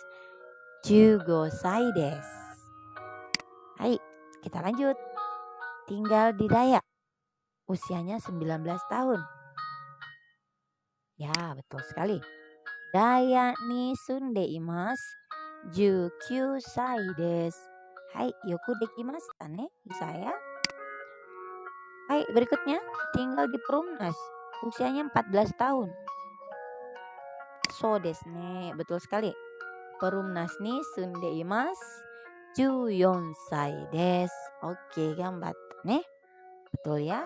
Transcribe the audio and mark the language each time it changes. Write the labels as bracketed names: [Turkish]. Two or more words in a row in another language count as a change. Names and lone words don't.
[Japanese] 15 歳です. [Indonesian] Hai, kita lanjut. Tinggal di Dayak. Usianya 19 tahun. Ya, betul sekali. Dayak [Japanese] に住んでいます. 19 歳です. はい、よくできましたね? [Indonesian] Bisa ya? Hai, berikutnya. Tinggal di Perumnas. Usianya 14 tahun. [Japanese] そうですね. [Indonesian] Betul sekali. [Japanese] Perumnas ni sundeimasu. 14 歳です. [Indonesian] Oke, [Japanese] がんばったね. [Indonesian] Betul ya?